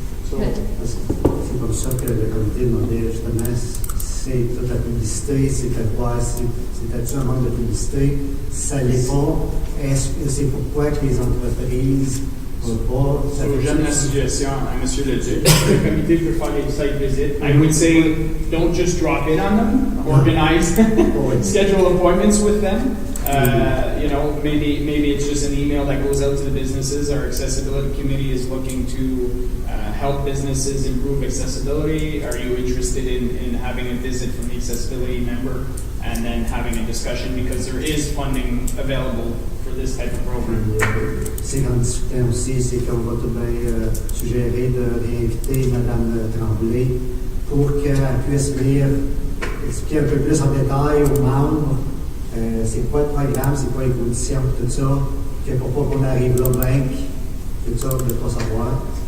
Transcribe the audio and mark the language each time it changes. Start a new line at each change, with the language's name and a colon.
French: C'est comme ça que le comité demandait justement, c'est toute la publicité, c'était quoi, c'était-tu un manque de publicité, si ça l'est pas, c'est pourquoi que les entreprises ne peuvent pas... J'aime la suggestion à M. Leduc. Le comité peut faire des
English: site visits. I would say, don't just drop in on them. Organize, schedule appointments with them. Maybe it's just an email that goes out to the businesses. Our accessibility committee is looking to help businesses improve accessibility. Are you interested in having a visit from the accessibility member and then having a discussion, because there is funding available for this type of program?
French: C'est qu'on discutait aussi, c'est qu'on va tout bien suggérer de réinviter Mme Tremblay pour qu'elle puisse venir expliquer un peu plus en détail aux membres c'est quoi le programme, c'est quoi les conditions, tout ça, que pour pas qu'on arrive là même, tout ça, de ne pas savoir.